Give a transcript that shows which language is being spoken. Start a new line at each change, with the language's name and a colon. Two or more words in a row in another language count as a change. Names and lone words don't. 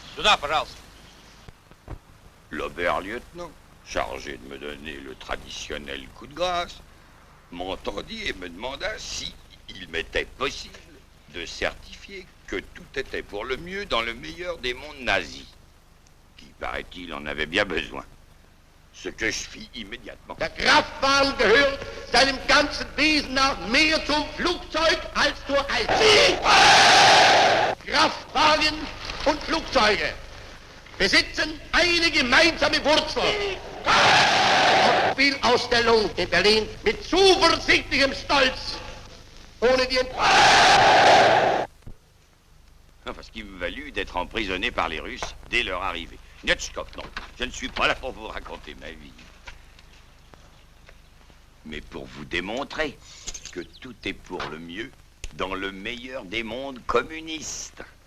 French: L'oberlieutenant, chargé de me donner le traditionnel coup de grâce, m'entendit et me demanda si il m'était possible de certifier que tout était pour le mieux dans le meilleur des mondes nazis, qui, paraît-il, en avait bien besoin. Ce que je fis immédiatement.
German: Der Kraftwagen gehört seinem ganzen Wesen nach mehr zum Flugzeug als zur Eisenbahn. Kraftwagen und Flugzeuge besitzen eine gemeinsame Wurzel. Spielausstellung in Berlin mit zuversichtlichem Stolz. Ohne die
French: Enfin, ce qui me valut d'être emprisonné par les Russes dès leur arrivée. Netchkov, non, je ne suis pas là pour vous raconter ma vie. Mais pour vous démontrer que tout est pour le mieux dans le meilleur des mondes communistes.